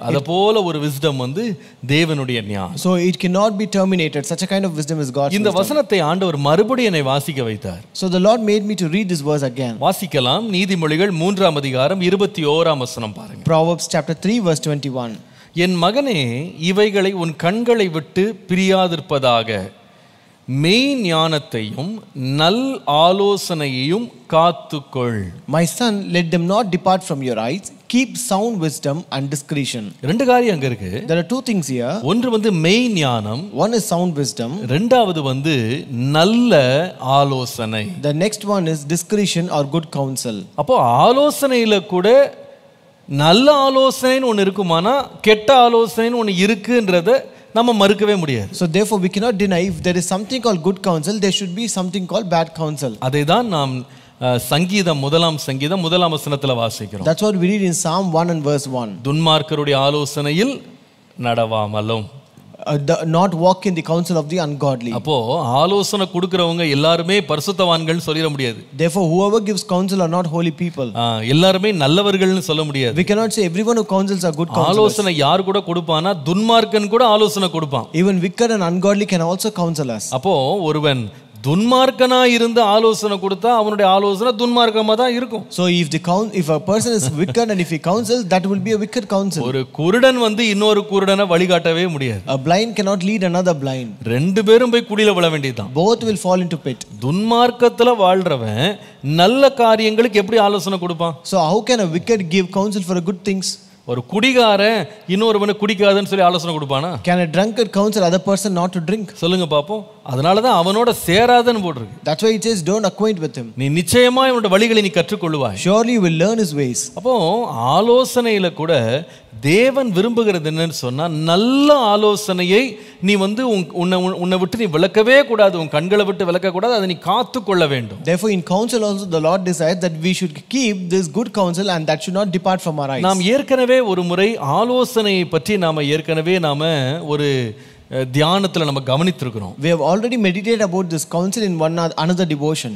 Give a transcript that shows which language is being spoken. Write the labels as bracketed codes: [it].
[ta] அத போல ஒரு விஸ்டம் வந்து தேவனுடைய ஞானம். [en] So it cannot be terminated. Such a kind of wisdom is God's [ta] இந்த [en] wisdom. [ta] வசனத்தை ஆண்டவர் மறுபடியும் என்னை வாசிக்க வைத்தார். [en] So the Lord made me to read this verse again. [ta] வாசிக்கலாம். நீதிமொழிகள் 3ஆம் அதிகாரம் 21ஆம் வசனம் பாருங்க. [en] Proverbs chapter 3 verse 21. [ta] என் மகனே, இவைகளை உன் கண்களை விட்டு பிரியாதிருப்பதாக, மெய் ஞானத்தையும் நல் ஆலோசனையையும் காத்துக்கொள். [en] My son, let them not depart from your eyes. Keep sound wisdom and discretion. [ta] ரெண்டு காரியம் அங்க இருக்கு. [en] There are two things here. [ta] ஒன்று வந்து மெய் ஞானம், [en] One is sound wisdom. [ta] ரெண்டாவது வந்து நல்ல ஆலோசனை. [en] The next one is discretion or good counsel. [ta] அப்போ ஆலோசனையில கூட நல்ல ஆலோசனைன்னு ஒன்று இருக்குமானா கெட்ட ஆலோசனைன்னு ஒன்று இருக்குன்றத நம்ம மறுக்கவே முடியாது. [en] So therefore we cannot deny if there is something called good counsel, there should be something called bad counsel. [ta] அதை தான் நாம் சங்கீதம் 1ஆம் வசனத்துல வாசிக்கிறோம். [en] That's what we read in Psalm 1 and verse 1. [ta] துன்மார்க்கருடைய ஆலோசனையில் நடவாமலும். [en] Not walk in the counsel of the ungodly. [ta] அப்போ ஆலோசனை கொடுக்கறவங்க எல்லாருமே பரிசுத்தவான்கள் சொல்லிட முடியாது. [en] Therefore whoever gives counsel are not holy people. [ta] எல்லாருமே நல்லவர்கள்னு சொல்ல முடியாது. [en] We cannot say everyone who counsels are good counselors. [ta] ஆலோசனை யார் கூட கொடுப்பானா துன்மார்க்கன் கூட ஆலோசனை கொடுப்பான். [en] Even wicked and ungodly can also counsel us. [ta] அப்போ ஒருவன் துன்மார்க்கனா இருந்து ஆலோசனை கொடுத்தா அவனுடைய ஆலோசனை துன்மார்க்கமா தான் இருக்கும். [en] So if a person is wicked and if he counsels, that will be a wicked counsel. [ta] ஒரு குருடன் வந்து இன்னொரு குருடனை வழிகாட்டவே முடியாது. [en] A blind cannot lead another blind. [ta] ரெண்டு பேரும் போய் குழியில விழ வேண்டியதுதான். [en] Both will fall into pit. [ta] துன்மார்க்கத்துல வாழ்றவன் நல்ல காரியங்களுக்கு எப்படி ஆலோசனை கொடுப்பான்? [en] So how can a wicked give counsel for good things? [ta] ஒரு குடிகாரன் இன்னொருவனை குடிக்காதன்னு சொல்லி ஆலோசனை கொடுப்பானா? [en] Can a drunkard counsel other person not to drink? [ta] சொல்லுங்க பாப்போம். அதனால தான் அவனோட சேராதன்னு போட்டிருக்கு. [en] That's why it says don't acquaint with him. [ta] நீ நிச்சயமா இவனோட வழிகளை நீ கற்றுக்கொள்வாய். [en] Surely you will learn his ways. [ta] அப்போ ஆலோசனையில கூட தேவன் விரும்புகிறது என்னன்னு சொன்னா நல்ல ஆலோசனையை நீ வந்து உன்னை விட்டு நீ விலக்கவே கூடாது, உன் கண்களை விட்டு விலக்க கூடாது, அதை நீ காத்து கொள்ள வேண்டும். [en] Therefore in counsel also the Lord desires that we should keep this good counsel and that should not depart from our eyes. [ta] நாம் ஏற்கனவே ஒரு முறை ஆலோசனையை பற்றி நாம ஒரு தியானத்துல நம்ம கவனித்திருக்கிறோம். [en] We have already meditated about this counsel in another devotion.